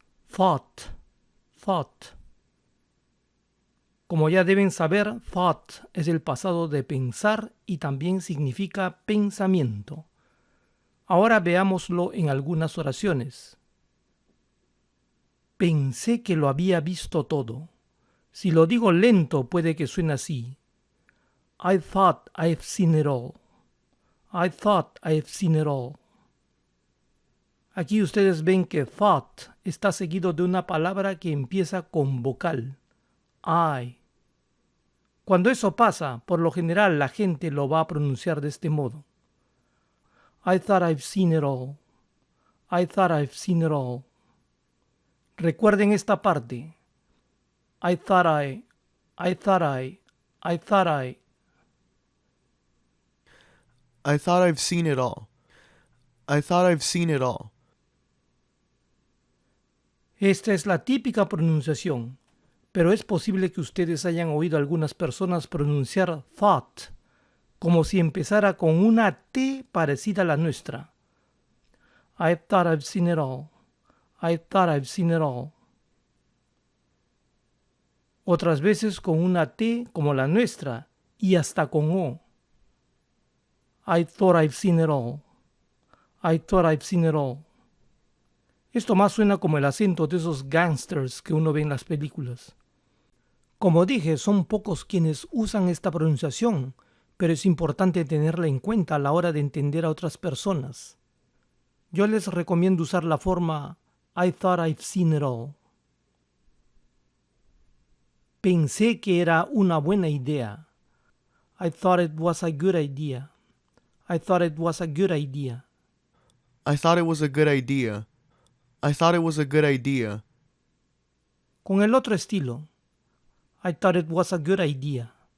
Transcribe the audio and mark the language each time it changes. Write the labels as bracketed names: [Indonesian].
[Spanish] Thought. Thought. Como ya deben saber, thought es el pasado de pensar y también significa pensamiento. Ahora veámoslo en algunas oraciones. Pensé que lo había visto todo. Si lo digo lento puede que suene así. [English] I thought I've seen it all. I thought I've seen it all. [Spanish] Aquí ustedes ven que thought está seguido de una palabra que empieza con vocal. I. Cuando eso pasa, por lo general la gente lo va a pronunciar de este modo. [English] I thought I've seen it all. I thought I've seen it all. [Spanish] Recuerden esta parte. [English] I thought I thought I thought I thought I've seen it all. I thought I've seen it all. [Spanish] Esta es la típica pronunciación, pero es posible que ustedes hayan oído a algunas personas pronunciar thought como si empezara con una T parecida a la nuestra. [English] I thought I've seen it all. I thought I've seen it all. [Spanish] Otras veces con una T como la nuestra y hasta con O. [English] I thought I've seen it all. I thought I've seen it all. [Spanish] Esto más suena como el acento de esos gangsters que uno ve en las películas. Como dije, son pocos quienes usan esta pronunciación, pero es importante tenerla en cuenta a la hora de entender a otras personas. Yo les recomiendo usar la forma [English] I thought I've seen it all. [Spanish] Pensé que era una buena idea. [English] I thought it was a good idea. I thought it was a good idea. I thought it was a good idea. I thought it was a good idea. [Spanish] Con el otro estilo, [English] I thought it was a good idea.